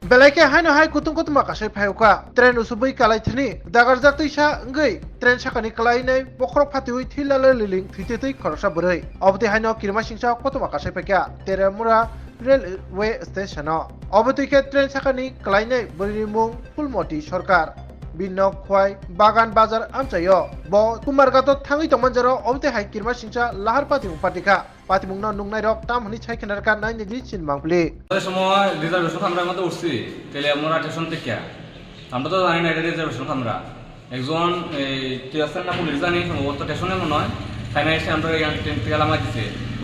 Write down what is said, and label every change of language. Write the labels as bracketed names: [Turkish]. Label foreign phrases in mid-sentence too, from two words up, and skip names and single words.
[Kok Borok] Belai ke hai kutung makasai phayuka tren usubui kalai thini dagar jatui sa ngai tren sakani kalai nei bokrok phatui thilala liling thititui khorsa burui obti haino kirma singsa makasai phakya teramura [English] railway station [Kok Borok] obti ke tren sakani kalai nei burimung fulmoti sarkar binno khwai bagan bazar amchayo bo kumargato thangi tongmanjaro obti hai kirma singsa lahar patimung পাতিমুংনা নুংনাই রক তাম হনি ছাই কেনার কার নাই নেগলি চিন মাংপলি [Bangla] ওই সময় রিজার্ভেশন আমরা মধ্যে উঠছি তাহলে আমরা স্টেশন থেকে আমরা তো জানি না এটা রিজার্ভেশন আমরা একজন এই টিএসএন না পুলিশ জানি সম্ভবত স্টেশনে মনে হয় তাই না এসে আমরা ট্রেন থেকে লামা দিছে বুঝছে